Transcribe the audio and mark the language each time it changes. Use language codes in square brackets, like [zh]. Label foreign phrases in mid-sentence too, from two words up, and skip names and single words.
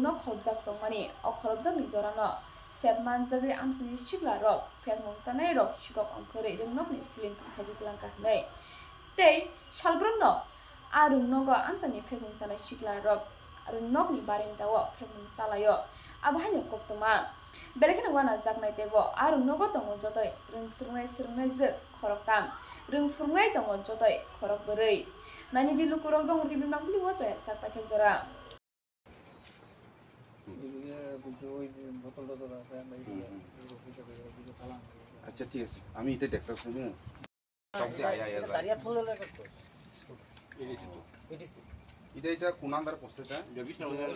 [trp] nog kholbjak tongmani o kholbjak ni jorano Setman jagi amsani shikla rok fengmung sanai rok shikok ongkore rung nog ni siling khobi tilang ka nei tei salbrum no a rung nog amsani fengmung sanai shikla rok rung nog ni barenda wo fengmung salayo abahani koktoma belekena wana jaknai tebo a rung nog tongo jotoi rung surnai je khoroktam rung furnai tongo jotoi khorok borei nani di lukurok dong urti bimang bili wo joya sak pathak jora [bn] আচ্ছা ঠিক আছে আমি এটা দেখতে শুনি এটা কোন নাম্বার করছে এটা